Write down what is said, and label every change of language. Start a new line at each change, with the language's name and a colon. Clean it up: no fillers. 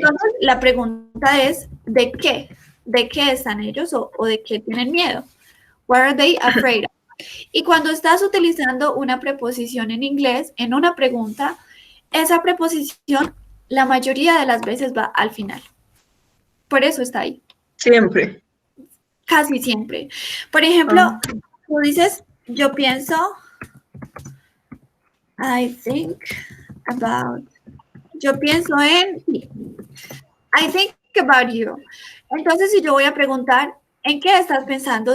Spanish: Entonces, la pregunta es, ¿de qué? ¿De qué están ellos o de qué tienen miedo?
English: What are they afraid of?
Spanish: Y cuando estás utilizando una preposición en inglés, en una pregunta, esa preposición la mayoría de las veces va al final. Por eso está ahí. Siempre. Casi siempre. Por ejemplo, tú dices, yo pienso,
English: I think about,
Spanish: yo pienso en,
English: I think about you.
Spanish: Entonces, si yo voy a preguntar, ¿en qué estás pensando?